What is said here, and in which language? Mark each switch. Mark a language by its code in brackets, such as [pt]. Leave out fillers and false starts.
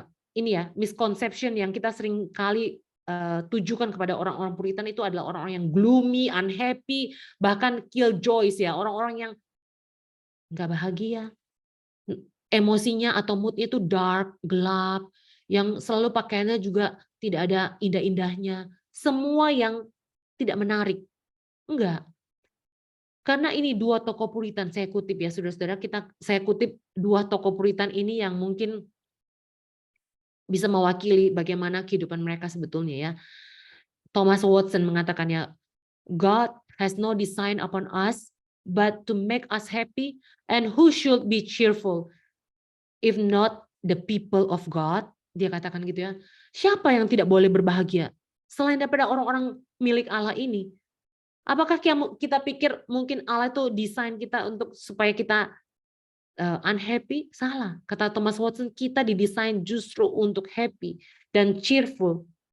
[id] Ini ya, misconception yang kita sering kali tujukan kepada orang-orang Puritan itu adalah orang-orang yang gloomy, unhappy, bahkan killjoys ya, orang-orang yang nggak bahagia, emosinya atau moodnya itu dark, gelap, yang selalu pakaiannya juga tidak ada indah-indahnya, semua yang tidak menarik. Enggak. Karena ini dua tokoh Puritan, saya kutip ya saudara-saudara, saya kutip dua tokoh Puritan ini yang mungkin bisa mewakili bagaimana kehidupan mereka sebetulnya ya. [en] Thomas Watson [id] mengatakannya, [en] God has no design upon us but to make us happy, and who should be cheerful if not the people of God. [id] Dia katakan gitu ya. Siapa yang tidak boleh berbahagia selain daripada orang-orang milik Allah ini? Apakah kita pikir mungkin Allah itu desain kita untuk supaya kita unhappy? Salah. Kata Thomas Watson, kita didesain justru untuk happy dan cheerful.